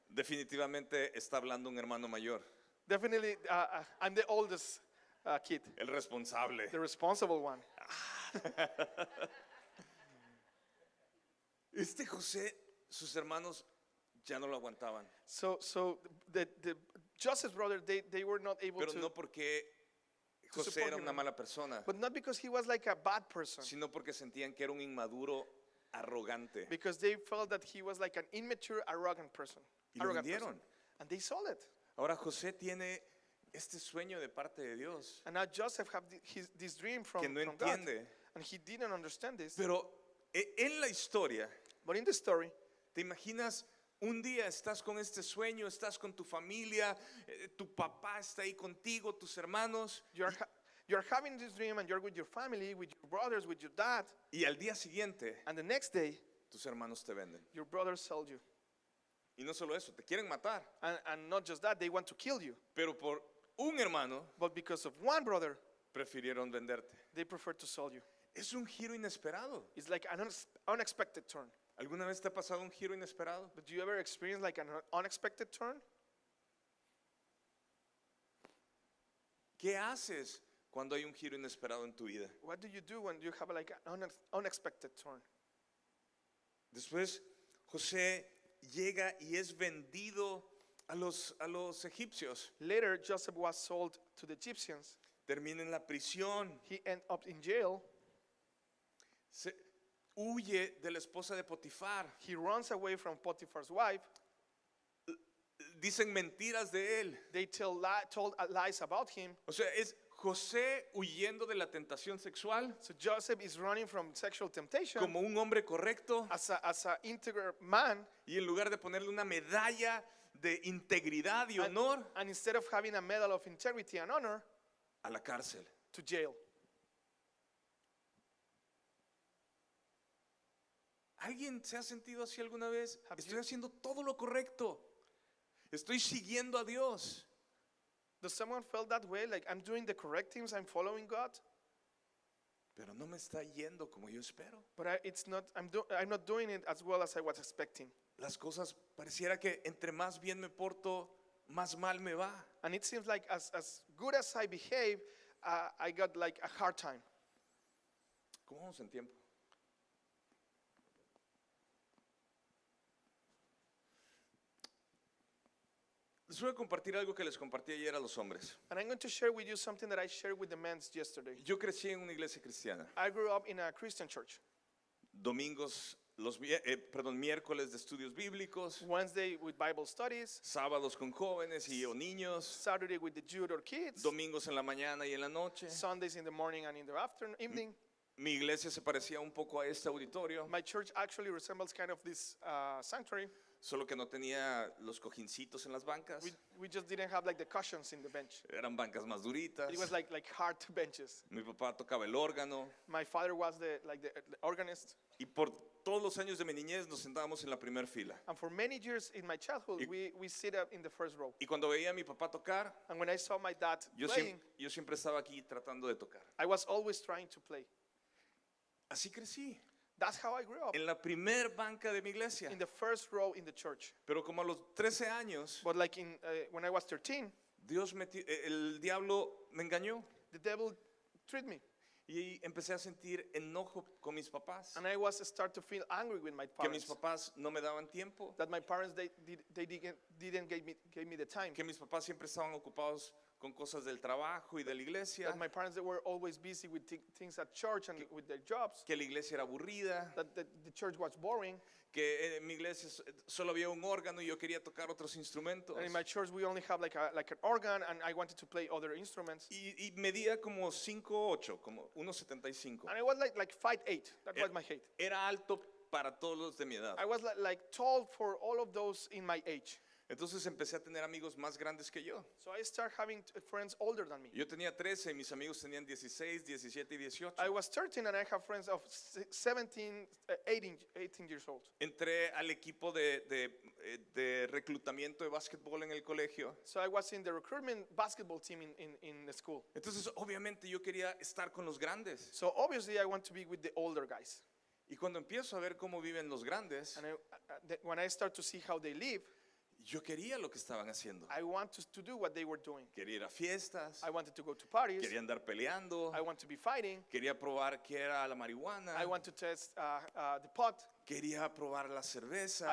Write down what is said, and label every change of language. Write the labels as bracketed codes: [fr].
[es] Definitivamente está hablando un hermano mayor, [en] Definitely, I'm the oldest kid, [es] el responsable. [en] the responsible one. [es] Este José, sus hermanos ya no lo aguantaban. [en] So the Joseph's brother, they were not able [es] Pero [en] to, [es] no porque [en] to [es] José [en] support [es] era [en] him. [es] una mala persona, [en] But not because he was like a bad person, [es] sino porque sentían que era un inmaduro arrogante. [en] because they felt that he was like an immature, arrogant person. [es] Y lo vendieron. [en] And they sold it. [es] Ahora José tiene este sueño de parte de Dios [en] And now Joseph had this dream from, [es] que no [en] from God, [es] entiende. [en] and he didn't understand this. [es] Pero en la historia, [en] But in the story, [es] ¿te imaginas? Un día estás con este sueño, estás con tu familia, tu papá está ahí contigo, tus hermanos, [en] you're having this dream, and you're with your family, with your brothers, with your dad, [es] y al día siguiente [en] and the next day, [es] tus hermanos te venden. [en] your brothers sold you. [es] Y no solo eso, te quieren matar, [en] And not just that, they want to kill you. [es] pero por un hermano [en] But because of one brother, [es] prefirieron venderte. [en] they prefer to sell you. [es] Es un giro inesperado. [en] It's like an unexpected turn. [es] ¿Alguna vez te ha pasado un giro inesperado? [en] But do you ever experience like an unexpected turn? [es] ¿Qué haces cuando hay un giro inesperado en tu vida? [en] What do you do when you have like an unexpected turn? [es] Después José llega y es vendido a los egipcios. [en] Later, Joseph was sold to the Egyptians. [es] Termina en la prisión. [en] He ended up in jail. [es] Huye de la esposa de Potifar. [en] He runs away from Potiphar's wife. [es] Dicen mentiras de él. [en] They told lies about him. [es] O sea, es José huyendo de la tentación sexual [en] So Joseph is running from sexual temptation [es] como un hombre correcto, [en] as a integral man, [es] y en lugar de ponerle una medalla de integridad y honor, [en] and instead of having a medal of integrity and honor, [es] a la cárcel. [en] to jail. [es] ¿Alguien se ha sentido así alguna vez? [en] Have [es] Estoy [en] you- [es] haciendo todo lo correcto. Estoy siguiendo a Dios. [en] Does someone felt that way? Like, I'm doing the correct things, I'm following God, [es] Pero no me está yendo como yo espero. [en] but I'm not doing it as well as I was expecting. [es] Las cosas pareciera que entre más bien me porto, más mal me va. [en] And it seems like as good as I behave, I got like a hard time. [es] ¿Cómo vamos en tiempo? Les voy a compartir algo que les compartí ayer a los hombres. [en] And I'm going to share with you something that I shared with the men yesterday. [es] Yo crecí en una iglesia cristiana. [en] I grew up in a Christian church. [es] Domingos, miércoles de estudios bíblicos, [en] Wednesday with Bible studies, [es] sábados con jóvenes y o niños, [en] Saturday with the youth or kids, [es] domingos en la mañana y en la noche. [en] Sundays in the morning and in the evening. [es] Mi iglesia se parecía un poco a este auditorio, [en] My church actually resembles kind of this sanctuary. [es] solo que no tenía los cojincitos en las bancas. [en] We just didn't have like the cushions in the bench. [es] Eran bancas más duritas. [en] It was like hard benches. [es] Mi papá tocaba el órgano [en] My father was the organist, [es] y por todos los años de mi niñez nos sentábamos en la primera fila. [en] and for many years in my childhood, we sit up in the first row. [es] Y cuando veía a mi papá tocar, [en] And when I saw my dad [es] yo [en] playing, [es] siempre estaba aquí tratando de tocar. [en] I was always trying to play. [es] Así crecí, [en] That's how I grew up, [es] en la primer banca de mi iglesia. [en] in the first row in the church. [es] Pero como a los 13 años, [en] But like when I was 13, [es] el diablo me engañó [en] the devil treated me, [es] y empecé a sentir enojo con mis papás, [en] and I start to feel angry with my [es] que mis papás no me daban tiempo, [en] That my parents they didn't give me the time. [es] que mis papás siempre estaban ocupados con cosas del trabajo y de la iglesia, [en] That my parents they were always busy with things at church and with their jobs. [es] que la iglesia era aburrida, [en] That the church was boring. [es] que en mi iglesia solo había un órgano y yo quería tocar otros instrumentos. [en] And in my church we only have like an organ, and I wanted to play other instruments. [es] Y medía como 5'8", como 1.75. [en] And I was like 5'8". That was my height. [es] Era alto para todos los de mi edad. [en] I was like tall for all of those in my age. [es] Entonces empecé a tener amigos más grandes que yo. [en] So I started having friends older than me. [es] Yo tenía 13 y mis amigos tenían 16, 17 y 18. [en] I was 13 and I have friends of 17, 18 years old. [es] Entré al equipo de reclutamiento de básquetbol en el colegio. [en] So I was in the recruitment basketball team in the school. [es] Entonces obviamente yo quería estar con los grandes. [en] So obviously I want to be with the older guys. [es] Y cuando empiezo a ver cómo viven los grandes, [en] And when I start to see how they live, [es] yo quería lo que estaban haciendo. [en] I want to do what they were doing. [es] Quería ir a fiestas, [en] I wanted to go to parties. [es] quería andar peleando, [en] I want to be fighting. [es] quería probar qué era la marihuana, [en] I want to test the pot. [es] quería probar la cerveza,